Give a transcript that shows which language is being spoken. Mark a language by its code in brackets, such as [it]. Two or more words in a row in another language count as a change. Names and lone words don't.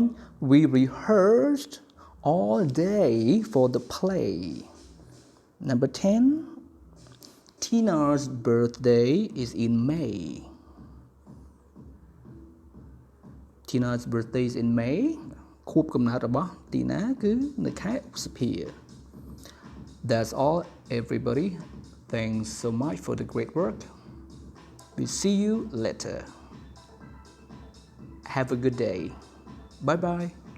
[en] We rehearsed all day for the play. Number 10. Tina's birthday is in May. Tina's birthday is in May. [km] ខួបកំណើតរបស់ Tina គឺនៅខែឧសភា [en] That's all, everybody. Thanks so much for the great work. We see you later. Have a good day. Bye bye.